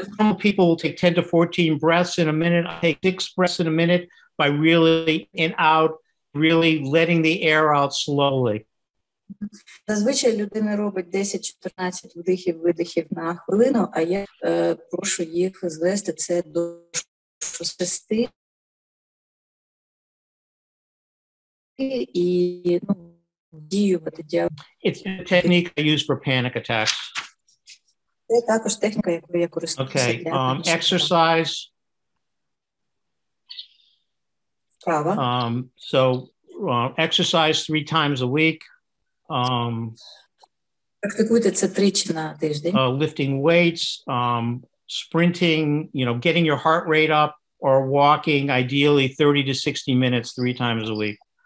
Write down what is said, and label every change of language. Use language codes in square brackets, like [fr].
[en] Normal people will take 10 to 14 breaths in a minute. I take 6 breaths in a minute by really in out, really letting the air out slowly. [uk] Зазвичай людина робить 10-14 вдихів-видихів на хвилину, а я прошу їх звести це до 6 і діювати. [en] It's a technique I use for panic attacks. [uk] Це також техніка, якою я користуюся. [en] Okay, exercise. So exercise 3 times a week. [uk] Практикуйте це 3 на тиждень. [en] Lifting weights, sprinting, getting your heart rate up, or walking, ideally 30 to 60 minutes 3 times a week.